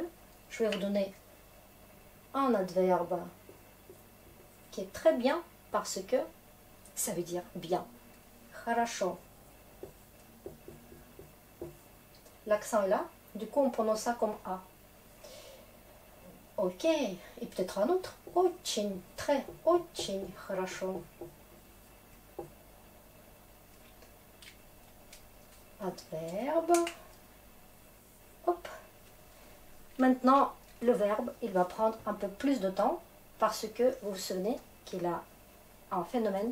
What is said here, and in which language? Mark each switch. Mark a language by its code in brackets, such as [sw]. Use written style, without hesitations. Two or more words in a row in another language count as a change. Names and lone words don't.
[fr] Je vais vous donner un adverbe qui est très bien parce que ça veut dire bien. [ru] Хорошо. [fr] L'accent est là, du coup on prononce ça comme A. Ok, et peut-être un autre. [ru] Очень, très, очень хорошо. [fr] Adverbe. Hop. Maintenant, le verbe, il va prendre un peu plus de temps parce que vous vous souvenez qu'il a un phénomène.